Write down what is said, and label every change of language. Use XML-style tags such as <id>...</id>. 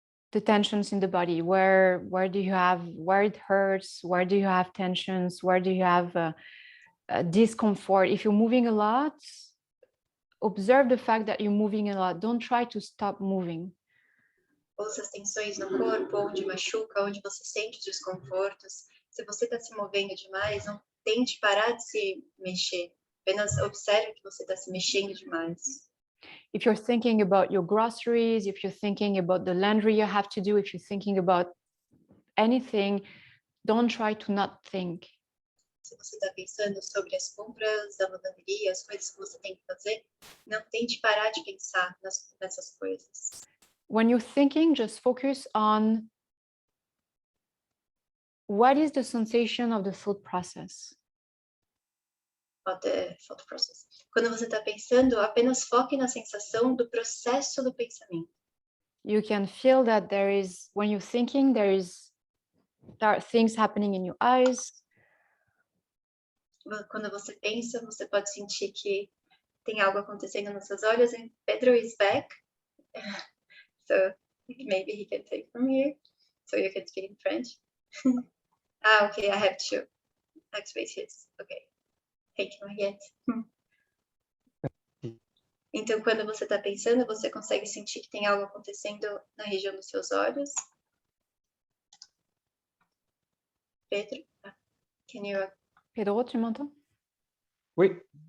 <en>The tensions in the body. Where it hurts? Where do you have tensions? Where do you have discomfort. If you're moving a lot, observe the fact that you're moving a lot. Don't try to stop moving.</en> <pt>Ouça as tensões no corpo, onde machuca, onde você sente desconfortos. Se você está se movendo demais, não tente parar de se mexer. Apenas observe que você está se mexendo demais.</pt> <en>If you're thinking about your groceries, if you're thinking about the laundry you have to do, if you're thinking about anything, don't try to not think.</en> <pt>Se você está pensando sobre as compras da lavanderia, as coisas que você tem que fazer, não tente parar de pensar nessas coisas.</pt> <en>When you're thinking, just focus on what is the sensation of the thought process. Of the thought process.</en> <pt>Quando você está pensando, apenas foque na sensação do processo do pensamento.</pt> <en>You can feel that when you're thinking, there are things happening in your eyes.</en> <pt>Quando você pensa, você pode sentir que tem algo acontecendo nos seus olhos.</pt> <en>And Pedro is back. So maybe he can take from here. So you can speak in French. Okay, I have to activate his. Okay. Thank you, Mariette.</en> <pt>Então, quando você está pensando, você consegue sentir que tem algo acontecendo na região dos seus olhos.</pt> <en>Pedro, can you...</en> <fr>Pedro, tu m'entends? Oui.</fr>